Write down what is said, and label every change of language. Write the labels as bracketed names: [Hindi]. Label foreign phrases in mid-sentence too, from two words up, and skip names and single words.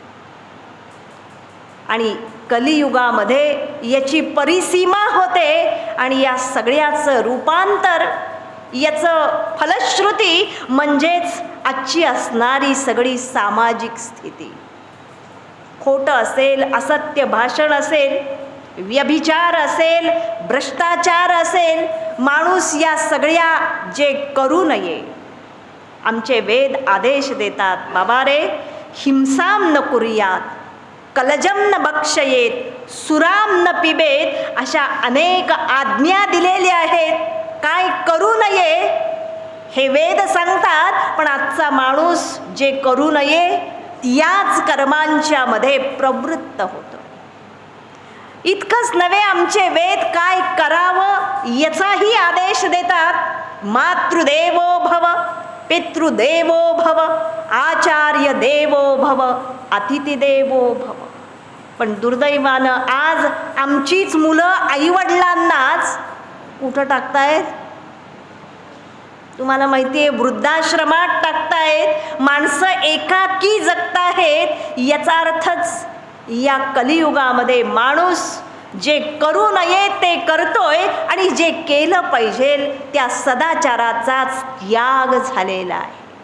[Marathi] आणि कलियुगामध्ये याची परिसीमा होते आणि या सगळ्याचं रूपांतर, याचं फलश्रुती म्हणजेच आजची असणारी सगळी सामाजिक स्थिती. खोटं असेल, असत्य भाषण असेल, व्यभिचार असेल, भ्रष्टाचार असेल, माणूस या सगळ्या जे करू नये. आमचे वेद आदेश देतात, बाबा रे, [Sanskrit] हिंसाम न कुर्यात, कलजम न बक्षयेत, सुराम न पिबेत, [Marathi] अशा अनेक आज्ञा दिलेल्या आहेत. काय करू नये हे वेद सांगतात, पण आजचा माणूस जे करू नये याच कर्मांच्या मध्ये प्रवृत्त होतो. इतकंच नव्हे, आमचे वेद काय करावं याचाही आदेश देतात. [Sanskrit] मातृदेवो भव, पितृदेवो भव, आचार्य देवो भव, अतिथी देवो भव. [Marathi] पण दुर्दैवानं आज आमचीच मुलं आईवडिलांनाच कुठं टाकतायत? तुम्हाला माहिती आहे, वृद्धाश्रमात टाकतायत. माणसं एकाकी जगतायत. याचा अर्थच या कलियुगामध्ये माणूस जे करू नये ते करतोय आणि जे केलं पाहिजे त्या सदाचाराचाच त्याग झालेला आहे.